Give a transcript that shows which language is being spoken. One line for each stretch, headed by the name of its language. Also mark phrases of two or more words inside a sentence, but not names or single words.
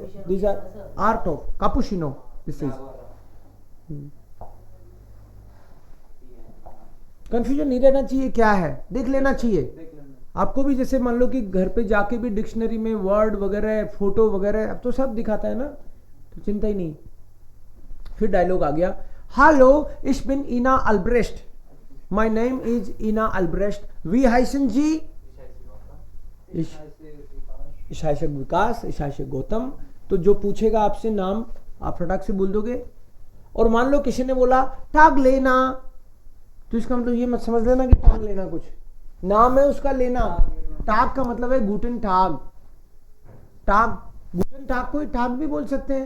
English: These are art of cappuccino, this is.
Hindi: कंफ्यूजन नहीं रहना चाहिए क्या है, देख लेना चाहिए आपको भी। जैसे मान लो कि घर पे जाके भी डिक्शनरी में वर्ड वगैरह, फोटो वगैरह, अब तो सब दिखाता है ना, तो चिंता ही नहीं। फिर डायलॉग आ गया, हेलो,
German: ich bin Ina Albrecht,
English: my name is Ina Albrecht,
German: wie heißen Sie? Ich heiße विकास, ich heiße गौतम।
Hindi: तो जो पूछेगा आपसे नाम, आप फटाक से बोल दोगे। और मान लो किसी ने बोला टाग लेना, तो इसका मतलब ये मत समझ लेना कि टाग लेना कुछ नाम है उसका लेना। टाग का मतलब है
German: Guten Tag.
Hindi: टाग,
German: Guten Tag
Hindi: को टाग भी बोल सकते हैं।